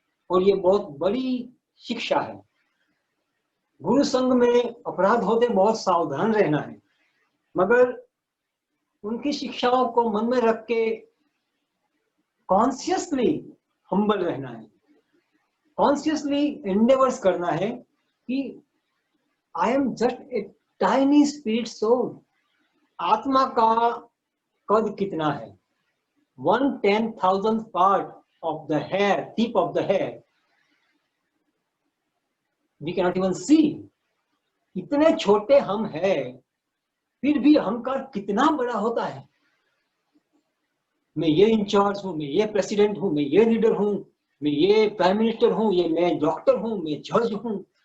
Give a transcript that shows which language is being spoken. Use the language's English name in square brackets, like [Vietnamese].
[Hindi] और ये बहुत बड़ी शिक्षा है. गुरु संग में अपराध होते बहुत सावधान रहना है, मगर उनकी शिक्षाओं को मन में रख के कॉन्शियसली हम्बल रहना है, कॉन्शियसली एंडेवर्स करना है कि [English] I am just a tiny spirit soul. [Hindi] आत्मा का कद कितना है? [English] 1/10,000th part of the hair, tip of the hair. We cannot even see. [Hindi] इतने छोटे हम हैं, फिर भी अहंकार कितना बड़ा होता है. मैं ये इंचार्ज हूं, मैं ये प्रेसिडेंट हूं, मैं ये लीडर हूं, मैं ये प्राइम मिनिस्टर हूं, ये मैं डॉक्टर हूं, मैं जज हूं.